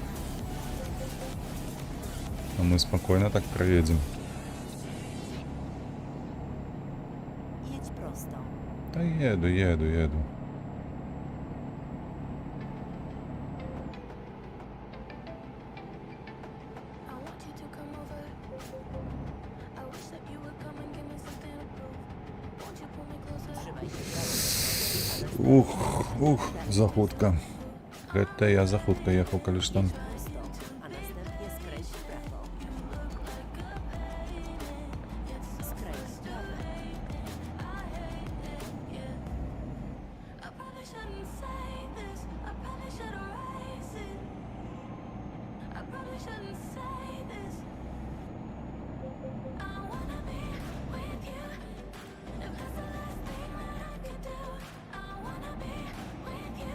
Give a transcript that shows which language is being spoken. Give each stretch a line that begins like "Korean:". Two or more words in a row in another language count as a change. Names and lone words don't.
Belarusian: А мы спакойна так праедзем.
Polish: Jedź prosto.
Belarusian: Та еду.
English: I want you to come over. I wish that you would come and give me something to prove. Won't you pull me closer?
Polish: Trzymaj się prawej strony, a następnie
Belarusian: За хутка. Гэта я за хутка ехаў, калі ж там.
Polish: prosto, a następnie skręć w prawo. Skręć w prawo.
English: I probably shouldn't say this. I probably should erase it. I probably shouldn't say this. I wanna be with you. If that's the last thing that I could do, I wanna be with you.